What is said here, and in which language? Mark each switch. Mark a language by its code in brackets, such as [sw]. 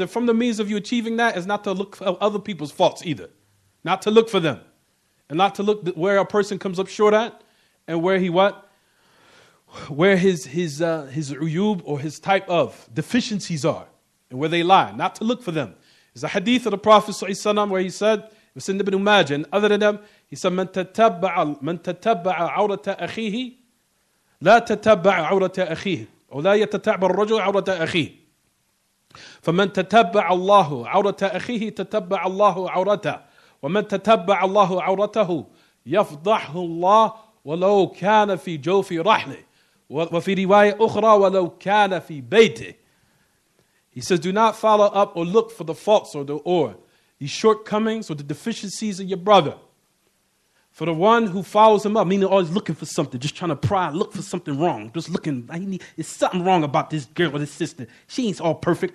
[en] And from the means of you achieving that is not to look for other people's faults either. Not to look for them. And not to look where a person comes up short at and where he what? Where his uyub or his type of deficiencies are and where they lie. Not to look for them. There's a hadith of the Prophet ﷺ where he said, [ar] it was in Ibn Majah, and other than them, he said, من تتبع عورة أخيه لا تتبع عورة أخيه أو لا يتتبع الرجل عورة أخيه فمن تتبع الله عورة أخيه تتبع الله عورته ومن تتبع الله عورته يفضحه الله ولو كان في جوف رحله وفي رواية أخرى ولو كان في بيته. [en] He says, do not follow up or look for the faults or the shortcomings or the deficiencies of your brother. For the one who follows him up, meaning always looking for something, just trying to pry, look for something wrong. Just looking, there's something wrong about this girl or this sister. She ain't all perfect.